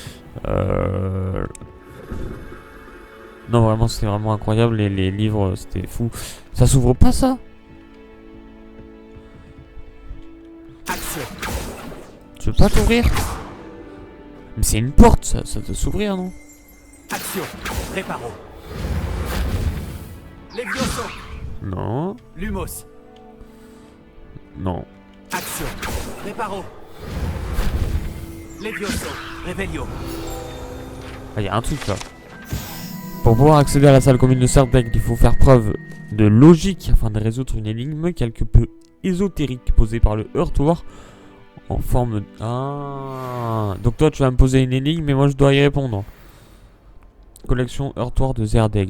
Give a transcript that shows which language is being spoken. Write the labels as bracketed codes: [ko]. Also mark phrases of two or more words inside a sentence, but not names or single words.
[fr] Non, vraiment, c'était vraiment incroyable. Les livres, c'était fou. Ça s'ouvre pas, ça? Axio. Tu veux pas t'ouvrir? Mais c'est une porte, ça doit s'ouvrir, non? Axio. Reparo. Levioso. Non. Lumos. Non. Axio. Reparo. Levioso. Revelio. Ah, y a un truc, là. Pour pouvoir accéder à la salle commune de Serdaigle, il faut faire preuve de logique afin de résoudre une énigme quelque peu ésotérique posée par le heurtoir en forme de... Ah. Donc toi, tu vas me poser une énigme, mais moi, je dois y répondre. Collection heurtoir de Serdaigle.